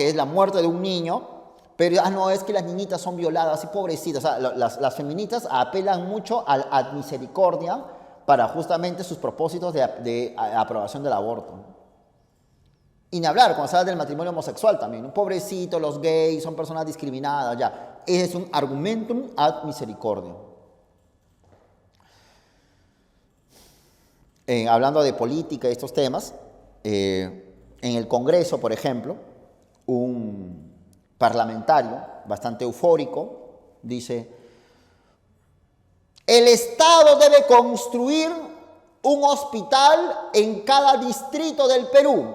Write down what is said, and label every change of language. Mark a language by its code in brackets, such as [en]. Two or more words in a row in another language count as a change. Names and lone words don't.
[es] Que es la muerte de un niño, pero no, es que las niñitas son violadas y pobrecitas. O sea, las feministas apelan mucho a misericordia para justamente sus propósitos de aprobación del aborto. Y ni hablar, cuando se habla del matrimonio homosexual también. Un pobrecito, los gays son personas discriminadas, ya. Ese es un [la] argumentum ad misericordia. [es] Hablando de política y estos temas, en el Congreso, por ejemplo, un parlamentario bastante eufórico dice: el Estado debe construir un hospital en cada distrito del Perú.